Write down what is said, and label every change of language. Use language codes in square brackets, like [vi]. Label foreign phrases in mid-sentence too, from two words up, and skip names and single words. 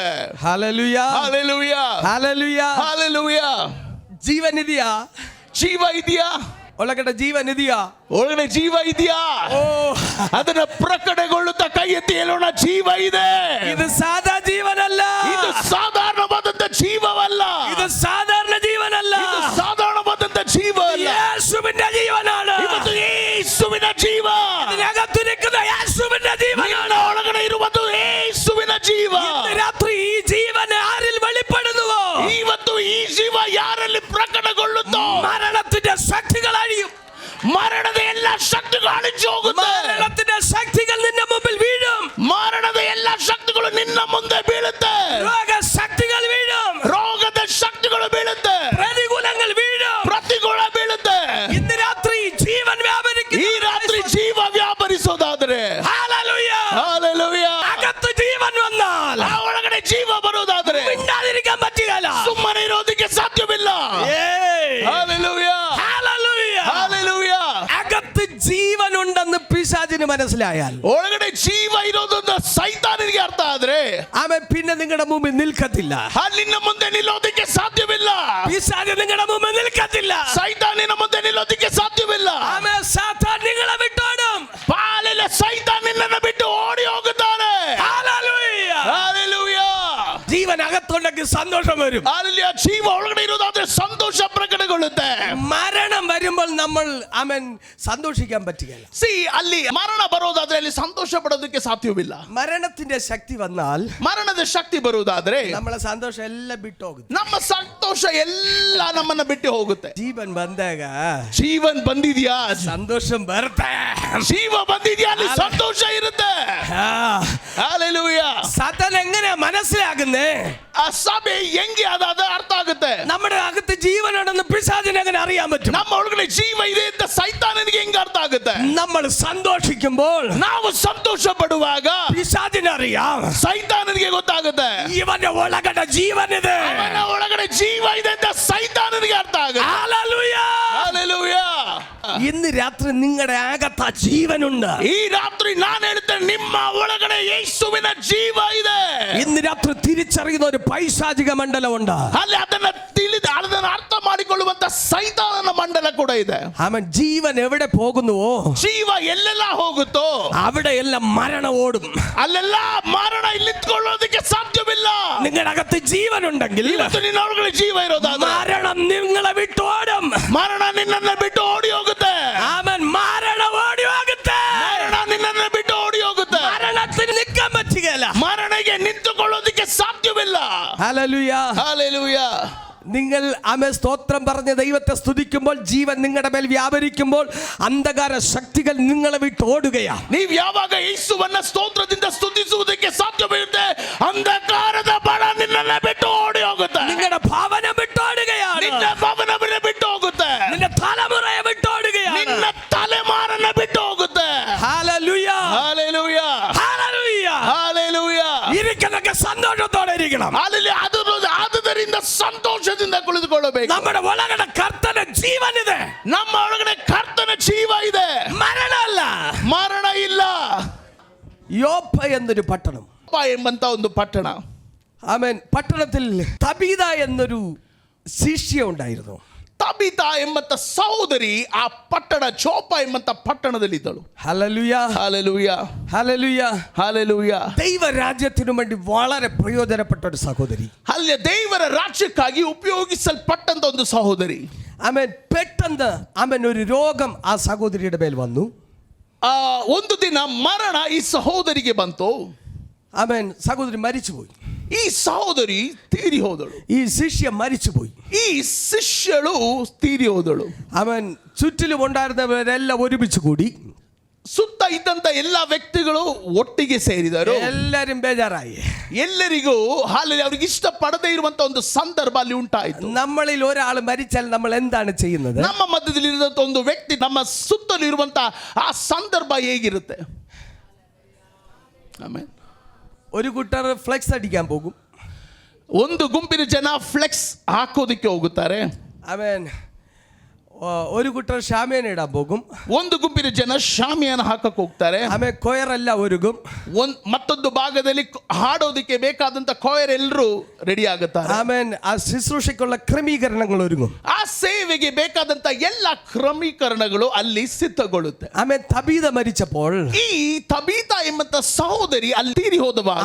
[ml] ഹല്ലേലൂയ, [kn] ಹಲ್ಲೆಲೂಯ, [ml] ഹല്ലേലൂയ. [kn] ಹಲ್ಲೆಲೂಯ. ജീവൻ ಇದೆಯಾ? ಜೀವ ಇದೆಯಾ? ಒಳಗಡೆ ಜೀವನ್ ಇದೆಯಾ? ಒಳಗಡೆ ಜೀವ ಇದೆಯಾ? ಓ, ಅದನ್ನ ಪ್ರಕಟಗೊಳ್ಳುತ್ತಾ ಕೈ ಎತ್ತಿ ಹೇಳೋಣ, ಜೀವ ಇದೆ. [ml] ഇത് സാധാ ജീവനല്ല. [kn] ಇದು ಸಾಧಾರಣವಾದಂತ ಜೀವವಲ್ಲ. [ml] ഇത് സാധാരണ ജീവനല്ല. [kn] ಇದು ಸಾಧಾರಣವಾದಂತ ಜೀವ ಅಲ್ಲ. [ml] യേശുവിന്റെ ജീവനാണ്. [kn] ಇವತ್ತು ಯೇಸುವಿನ ಜೀವ. [ml] ഇതിനകത്ത് നിൽക്കുന്ന യേശുവിന്റെ [kn] ನಿನ್ನ [ml] ജീവനാണ്. [kn] ಒಳಗಡೆ ಇರುವುದು ಯೇಸುವಿನ ಜೀವ. [ml] ഇന്ന് രാത്രി ഈ ജീവൻ ആരിൽ വെളിപ്പെടുന്നുവോ, [kn] ಇವತ್ತು ಈ ಜೀವ ಯಾರಲ್ಲಿ ಪ್ರಕಟಗೊಳ್ಳುತ್ತೋ [ml] മരണത്തിന്റെ ശക്തികൾ അഴിയും. [kn] ಮರಣದ ಎಲ್ಲ ಶಕ್ತಿಗಳು ಅಳಿஞ்சು ಹೋಗುತ್ತೆ. [ml] മരണത്തിന്റെ ശക്തികൾ നിന്റെ മുമ്പിൽ വീഴും. [kn] ಮರಣದ ಎಲ್ಲ ಶಕ್ತಿಗಳು ನಿನ್ನ ಮುಂದೆ ಬೀಳುತ್ತೆ. [ml] രോഗശക്തികൾ വീഴും. [kn] ರೋಗದ ಶಕ್ತಿಗಳು ಬೀಳುತ್ತೆ. [ml] പ്രതികൂലങ്ങൾ വീഴും. [kn] ಪ್ರತಿಕೂಲ ಬೀಳುತ್ತೆ. [ml] ഇന്ന് രാത്രി ജീവൻ വ്യാപരിക്കുന്നു. [kn] ಈ ರಾತ್ರಿ ಜೀವ ವ್ಯಾಪರಿಸೋದಾದ್ರೆ, [ml] ഹല്ലേലൂയ, [kn] ಹಲ್ಲೆಲೂಯ, [ml] അകത്ത് ജീവൻ വന്നാൽ [kn] ಆ ಒಳಗಡೆ ಜೀವ ಬರೋದಾದ್ರೆ [ml] മിണ്ടാതിരിക്കാൻ പറ്റുകയില്ല. [kn] ಸುಮ್ಮನೆ ಇರೋದಕ್ಕೆ ಸಾಧ್ಯವಿಲ್ಲ. ಹಲ್ಲೆಲೂಯ, [ml] ഹല്ലേലൂയ. [kn] ಹಲ್ಲೆಲೂಯ. [ml] അകത്ത് ജീവനുണ്ടെന്ന് പിശാചിന് മനസ്സിലായാൽ [kn] ಒಳಗಡೆ ಜೀವ ಇರೋದನ್ನ ಸೈತಾನನಿಗೆ ಅರ್ಥ ಆದ್ರೆ [ml] അവൻ പിന്നെ നിങ്ങളുടെ മുമ്പിൽ നിൽക്കത്തില്ല. [kn] ಅಲ್ಲಿನ ಮುಂದೆ ನಿಲ್ಲೋದಕ್ಕೆ ಸಾಧ್ಯವಿಲ್ಲ. [ml] പിശാച് നിങ്ങളുടെ മുമ്പിൽ നിൽക്കത്തില്ല. [kn] ಸೈತಾನಿನ ಮುಂದೆ ನಿಲ್ಲೋದಕ್ಕೆ ಸಾಧ್ಯವಿಲ್ಲ. [ml] അവൻ സാത്താൻ നിങ്ങളെ വിട്ടോടും. [kn] ಪಾಲಿನ ಸೈತಾನ್ ನಿನ್ನನ್ನು ಬಿಟ್ಟು ಓಡಿ ಹೋಗುತ್ತಾನೆ. [ml] ഹല്ലേലൂയ. [kn] ಹಲ್ಲೆಲೂಯ. [ml] ജീവൻ അകത്തുണ്ടെങ്കിൽ സന്തോഷം വരും. [kn] ಅಲ್ಲಿ ಆ ಜೀವ ಒಳಗಡೆ ಇರೋದಾದ್ರೆ ಸಂತೋಷ ಪ್ರಕಟಗೊಳ್ಳುತ್ತೆ. [ml] മരണം വരുമ്പോൾ നമ്മൾ അവൻ സന്തോഷിക്കാൻ പറ്റുകയില്ല. [kn] ಅಲ್ಲಿ ಮರಣ ಬರೋದಾದ್ರೆ ಅಲ್ಲಿ ಸಂತೋಷ ಪಡೋದಕ್ಕೆ ಸಾಧ್ಯವಿಲ್ಲ. [ml] മരണത്തിന്റെ ശക്തി വന്നാൽ [kn] ಮರಣದ ಶಕ್ತಿ ಬರುವುದಾದ್ರೆ [ml] നമ്മളെ സന്തോഷം എല്ലാം ಬಿಟ್ಟೋಗುತ್ತೆ. [kn] ನಮ್ಮ ಸಂತೋಷ ಎಲ್ಲ ನಮ್ಮನ್ನ ಬಿಟ್ಟು ಹೋಗುತ್ತೆ. ಜೀವನ್ ಬಂದಾಗ ಜೀವನ್ ಬಂದಿದ್ಯಾ? സന്തോഷം ಬರುತ್ತೆ. ಜೀವ ಬಂದಿದ್ಯಾ? ಅಲ್ಲಿ ಸಂತೋಷ ಇರುತ್ತೆ. ಹಲ್ಲೆಲೂಯ. [ml] സാത്താൻ എങ്ങനെയാ മനസ്സിലാകുന്നേ? [kn] ಆ ಸಭೆ ಹೆಂಗೆ ಅದಾದ ಅರ್ಥ ಆಗುತ್ತೆ. [ml] നമ്മുടെ അകത്ത് ജീവനുണ്ടെന്ന് പിശാചിന് എങ്ങനെ അറിയാൻ പറ്റും? [kn] ನಮ್ಮ ಒಳಗಡೆ ಜೀವ ಇದೆ ಅಂತ ಸೈತಾನನಿಗೆ ಹೆಂಗೆ ಅರ್ಥ ಆಗುತ್ತೆ? [ml] നമ്മൾ സന്തോഷിക്കുമ്പോൾ [kn] ನಾವು ಸಂತೋಷ ಪಡುವಾಗ [ml] പിശാചിനറിയാം, [kn] ಸೈತಾನನಿಗೆ ಗೊತ್ತಾಗುತ್ತೆ [ml] ഇവന്റെ ಒಳಗಡೆ ജീവനിದೆ. [kn] ಅವನ ಒಳಗಡೆ ಜೀವ ಇದೆ ಅಂತ ಸೈತಾನನಿಗೆ ಅರ್ಥ ಆಗುತ್ತೆ. [ml] ഹല്ലേലൂയ. [kn] ಹಲ್ಲೆಲೂಯ. [ml] ഇന്ന് രാത്രി നിങ്ങളുടെ അകത്ത് ആ ജീവനുണ്ട്. [kn] ಈ ರಾತ್ರಿ ನಾನು ಹೇಳ್ತೇನೆ, ನಿಮ್ಮ ಒಳಗಡೆ ಯೇಸುವಿನ ಜೀವ ಇದೆ. [ml] ഇന്ന് രാത്രി തിരിച്ചറിയുന്ന ഒരു പൈശാചിക മണ്ഡലമുണ്ട്. [kn] ಅಲ್ಲಿ ಅದನ್ನ ತಿಳಿದು ಅದನ್ನ ಅರ್ಥ ಮಾಡಿಕೊಳ್ಳುವಂತ ಸೈತಾನನ ಮಂಡಲ ಕೂಡ ಇದೆ. [ml] അവൻ ജീവൻ എവിടെ പോകുന്നുവോ [kn] ಜೀವ ಎಲ್ಲೆಲ್ಲ ಹೋಗುತ್ತೋ [ml] അവിടെയെല്ലാം മരണം ഓടും. [kn] ಅಲ್ಲೆಲ್ಲ ಮರಣ ಇಲ್ಲಿತ್ಕೊಳ್ಳೋದಕ್ಕೆ ಸಾಧ್ಯವಿಲ್ಲ. [ml] നിങ്ങളുടെ അകത്ത് ജീവനുണ്ടെങ്കിൽ [kn] ಇವತ್ತು ನಿನ್ನ ಒಳಗಡೆ ಜೀವ ಇರೋದಾದ್ರೆ [ml] മരണം നിങ്ങളെ വിട്ടോടും. [kn] ಮರಣ ನಿನ್ನನ್ನು ಬಿಟ್ಟು ಓಡಿ ಹೋಗುತ್ತೆ. [ml] അവൻ മരണം ഓടി ಹೋಗುತ್ತೆ. [kn] ಮರಣ ನಿನ್ನನ್ನು ಬಿಟ್ಟು ಓಡಿ ಹೋಗುತ್ತೆ. [ml] മരണത്തിന് നിൽക്കാൻ പറ്റുകയില്ല. [kn] ಮರಣಕ್ಕೆ ನಿಂತುಕೊಳ್ಳೋದಕ್ಕೆ ಸಾಧ್ಯವಿಲ್ಲ. [ml] ഹല്ലേലൂയ. [kn] ಹಲ್ಲೆಲೂಯ. [ml] നിങ്ങൾ ആമേൻ സ്തോത്രം പറഞ്ഞ് ദൈവത്തെ സ്തുതിക്കുമ്പോൾ ജീവൻ നിങ്ങളുടെ മേൽ വ്യാപരിക്കുമ്പോൾ അന്ധകാര ശക്തികൾ നിങ്ങളെ വിട്ട് ഓടുകയാണ്. [kn] ನೀವು ಯಾವಾಗ ಯೇಸುವನ್ನ ಸ್ತೋತ್ರದಿಂದ ಸ್ತುತಿಸುವುದಕ್ಕೆ ಸಾಧ್ಯವಿರುತ್ತೆ, ಅಂಧಕಾರದ ಬಣ ನಿನ್ನನ್ನ ಬಿಟ್ಟು ಓಡಿ ಹೋಗುತ್ತೆ. [ml] നിങ്ങളുടെ ഭവനം വിട്ടോടുകയാണ്. [kn] ನಿನ್ನ ಭವನವನ್ನ ಬಿಟ್ಟು ಹೋಗುತ್ತೆ. [ml] നിന്റെ തലമുറയെ വിട്ടോടുകയാണ്. [kn] ನಿನ್ನ ತಲೆಮಾರನ್ನ ಬಿಟ್ಟು ಹೋಗುತ್ತೆ. [ml] ഹല്ലേലൂയ. ഹല്ലേലൂയ. ഹല്ലേലൂയ. ഹല്ലേലൂയ. ഇരിക്കുന്നൊക്കെ സന്തോഷത്തോടെ ഇരിക്കണം. [kn] ಅಲ್ಲಿ ಆದುದರಿಂದ ಸಂತೋಷದಿಂದ ಕುಳಿತುಕೊಳ್ಳಬೇಕು. നമ്മുടെ ಒಳಗಡೆ ಕರ್ತನ ಜೀವನಿದೆ. ನಮ್ಮ ಒಳಗಡೆ ಕರ್ತನ ಜೀವ ಇದೆ. [ml] മരണ അല്ല. [kn] ಮರಣ ಇಲ್ಲ. [ml] യോപ്പ എന്നൊരു പട്ടണം, [kn] ಎಂಬಂತ ಒಂದು ಪಟ್ಟಣ, [ml] ആമേൻ പട്ടണത്തിൽ തബീത എന്നൊരു ശിഷ്യ ഉണ്ടായിരുന്നു. [kn] ತಬಿತ ಎಂಬಂತ ಸಹೋದರಿ ಆ ಪಟ್ಟಣ ಚೋಪ ಎಂಬಂತ ಪಟ್ಟಣದಲ್ಲಿದ್ದಳು. [ml] ഹല്ലേലൂയ [kn] ಹಾಲೆಲೂಯ, [ml] ഹല്ലേലൂയ. [kn] ಹಾಲೆಲೂಯ. [ml] ദൈവരാജ്യത്തിനു വേണ്ടി വളരെ പ്രയോജനപ്പെട്ട ഒരു സഹോദരി. [kn] ಅಲ್ಲಿ ದೇವರ ರಾಜ್ಯಕ್ಕಾಗಿ ಉಪಯೋಗಿಸಲ್ಪಟ್ಟಂತ ಒಂದು ಸಹೋದರಿ. [ml] ആമേൻ പെട്ടെന്ന് ആമേൻ ഒരു രോഗം ആ സഹോദരിയുടെ മേൽ വന്നു. [kn] ಒಂದು ದಿನ ಮರಣ ಈ ಸಹೋದರಿಗೆ ಬಂತು. [ml] ആമേൻ സഹോദരി മരിച്ചുപോയി. [kn] ಈ ಸಹೋದರಿ ತೀರಿ ಹೋದಳು. [ml] ഈ ശിഷ്യ മരിച്ചുപോയി. [kn] ಈ ಶಿಷ್ಯಳು ತೀರಿ ಹೋದಳು. [ml] അവൻ ചുറ്റിലും ഉണ്ടായിരുന്നവരെല്ലാം ഒരുമിച്ച് കൂടി [kn] ಸುತ್ತ ಇದ್ದಂತ ಎಲ್ಲಾ ವ್ಯಕ್ತಿಗಳು ಒಟ್ಟಿಗೆ ಸೇರಿದರು. [ml] എല്ലാരും ಬೇಜಾರಾയി. [kn] ಎಲ್ಲರಿಗೂ ಹಾಲಲ್ಲಿ ಅವ್ರಿಗೆ ಇಷ್ಟಪಡದೇ ಇರುವಂತ ಒಂದು ಸಂದರ್ಭ ಅಲ್ಲಿ ಉಂಟಾಯಿತು. [ml] നമ്മളിൽ ഒരാൾ മരിച്ചാൽ നമ്മൾ എന്താണ് ചെയ്യുന്നത്? [kn] ನಮ್ಮ ಮಧ್ಯದಲ್ಲಿ ಇರುವಂತ ಒಂದು ವ್ಯಕ್ತಿ ನಮ್ಮ ಸುತ್ತಲೂ ಇರುವಂತ ಆ ಸಂದರ್ಭ ಹೇಗಿರುತ್ತೆ? ಆಮೇಲೆ [ml] ഒരു കൂട്ടർ ഫ്ലെക്സ് അടിക്കാൻ പോകും. [kn] ಒಂದು ಗುಂಪಿನ ಜನ ಫ್ಲೆಕ್ಸ್ ಹಾಕೋದಕ್ಕೆ ಹೋಗುತ್ತಾರೆ. [ml] അവൻ ഒരു കൂട്ടർ ഷാമിയാന ഇടാൻ പോകും. [kn] ಒಂದು ಗುಂಪಿನ ಜನ ಶಾಮಿಯಾನ ಹಾಕಕ್ಕೆ ಹೋಗ್ತಾರೆ. [ml] അവൻ കൊയറല്ല ഒരുങ്ങും. [kn] ಮತ್ತೊಂದು ಭಾಗದಲ್ಲಿ ಹಾಡೋದಕ್ಕೆ ಬೇಕಾದಂತ ಕೊಯರ್ ಎಲ್ಲರೂ ರೆಡಿ ಆಗುತ್ತಾರೆ. [ml] അവൻ ആ ശുശ്രൂഷയ്ക്കുള്ള ക്രമീകരണങ്ങൾ ഒരുങ്ങും. [kn] ಆ ಸೇವೆಗೆ ಬೇಕಾದಂತ ಎಲ್ಲ ಕ್ರಮೀಕರಣಗಳು ಅಲ್ಲಿ ಸಿದ್ಧಗೊಳ್ಳುತ್ತೆ. [ml] അവൻ തബീത മരിച്ചപ്പോൾ [kn] ಈ ತಬೀತಾ ಎಂಬಂತ ಸಹೋದರಿ ಅಲ್ಲಿ ತೀರಿ ಹೋದವಾಗ